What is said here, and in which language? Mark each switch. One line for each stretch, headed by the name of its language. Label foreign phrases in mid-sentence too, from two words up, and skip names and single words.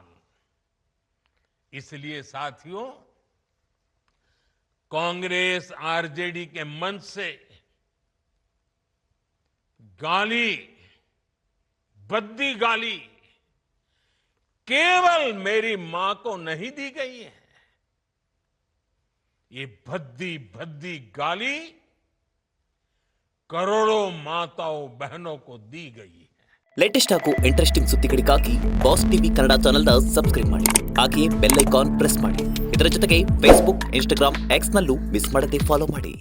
Hindi: इसलिए साथियों, कांग्रेस आरजेडी के मंच से गाली, भद्दी गाली केवल मेरी मां को नहीं दी गई है, ये भद्दी भद्दी गाली करोड़ों माताओं बहनों को दी गई है।
Kannada: ಲೇಟೆಸ್ಟ್ ಹಾಗೂ ಇಂಟ್ರೆಸ್ಟಿಂಗ್ ಸುದ್ದಿಗಳಿಗಾಗಿ ಬಾಸ್ ಟಿವಿ ಕನ್ನಡ ಚಾನೆಲ್ನ ಸಬ್ಸ್ಕ್ರೈಬ್ ಮಾಡಿ, ಹಾಗೆಯೇ
English: bell icon press
Kannada: ಮಾಡಿ. ಇದರ ಜೊತೆಗೆ ಫೇಸ್ಬುಕ್, ಇನ್ಸ್ಟಾಗ್ರಾಮ್, ಎಕ್ಸ್ ನಲ್ಲೂ ಮಿಸ್ ಮಾಡದೆ ಫಾಲೋ ಮಾಡಿ.